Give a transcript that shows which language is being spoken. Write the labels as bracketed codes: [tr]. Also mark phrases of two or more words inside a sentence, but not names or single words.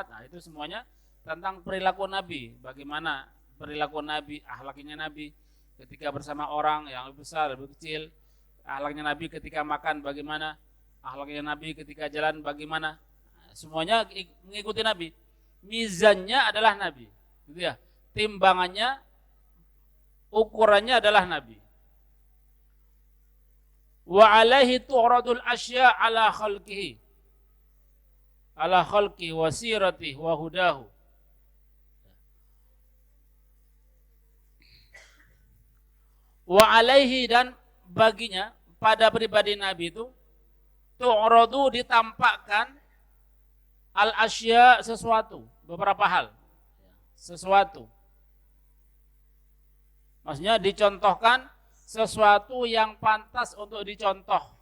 [id] Nah, itu semuanya tentang perilaku Nabi, bagaimana perilaku Nabi, akhlaknya Nabi ketika bersama orang yang lebih besar, lebih kecil, akhlaknya Nabi ketika makan bagaimana, akhlaknya Nabi ketika jalan bagaimana. Nah, semuanya mengikuti Nabi. Mizannya adalah Nabi, gitu ya. Timbangannya, ukurannya adalah Nabi. [ar] وعليه تعرض الأشياء على خلقه، على خلق وسيرته وهداه. وعليه, [id] dan baginya, pada pribadi Nabi itu tu'radu, ditampakkan [ar] الأشياء, [id] sesuatu, beberapa hal, sesuatu. Maksudnya dicontohkan sesuatu yang pantas untuk dicontoh.